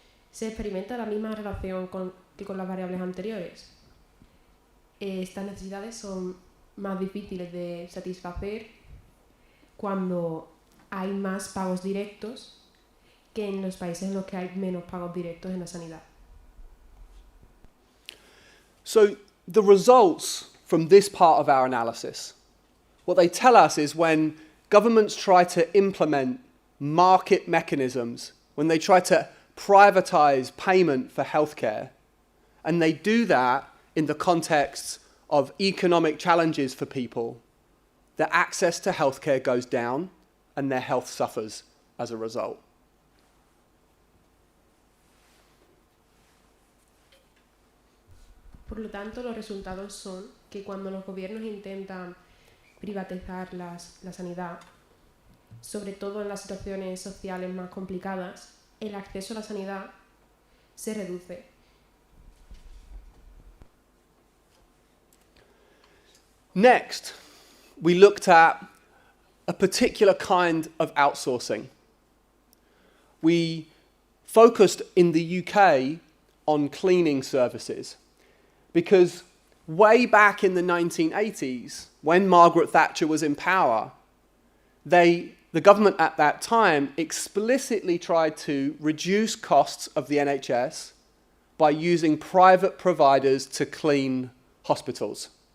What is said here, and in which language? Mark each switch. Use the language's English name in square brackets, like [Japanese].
[Spanish] Se experimenta la misma relación que con las variables anteriores. Estas necesidades son más difíciles de satisfacer cuando hay más pagos directos que en los países en los que hay menos pagos directos en la sanidad. [English] So the results from this part of our analysis, what they tell us is when governments try to implement market mechanisms, when they try to privatize payment for healthcare, and they do that in the context of economic challenges for people, their access to healthcare goes down and their health suffers as a result. [Spanish] Por lo tanto, los resultados son que cuando los gobiernos intentan privatizar la sanidad, sobre todo en las situaciones sociales más complicadas, el acceso a la sanidad se reduce. [English] Next, we looked at a particular kind of outsourcing. We focused in the UK on cleaning services because way back in the 1980s, when Margaret Thatcher was in power, the government at that time explicitly tried to reduce costs of the NHS by using private providers to clean hospitals.